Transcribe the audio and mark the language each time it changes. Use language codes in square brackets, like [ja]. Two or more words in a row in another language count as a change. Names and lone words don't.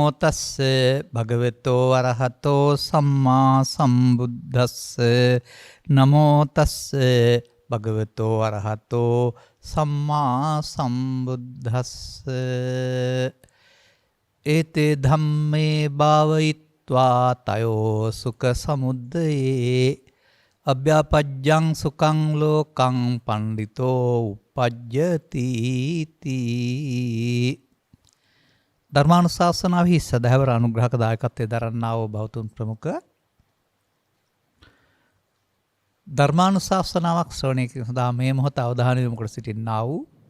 [pi] තස්සේ භගවතෝ අරහතෝ සම්මා සම්බුද්දස්සේ නමෝ තස්සේ භගවතෝ අරහතෝ සම්මා සම්බුද්දස්සේ ඒතේ ධම්මේ භාවයිත්වා තයෝ සුඛ සමුද්දයේ අභ්‍යාපජ්ජං සුඛං ලෝකං පණ්ඩිතෝ උපජ්ජති තී. [si] ධර්මානුශාසනාවෙහි සදහවර අනුග්‍රහක දායකත්වයේ දරන්නා වූ බෞතුන් ප්‍රමුඛ ධර්මානුශාසනාවක් ශ්‍රවණය කිරීම සඳහා මේ මොහොත අවධානය යොමු කර සිටින්නා වූ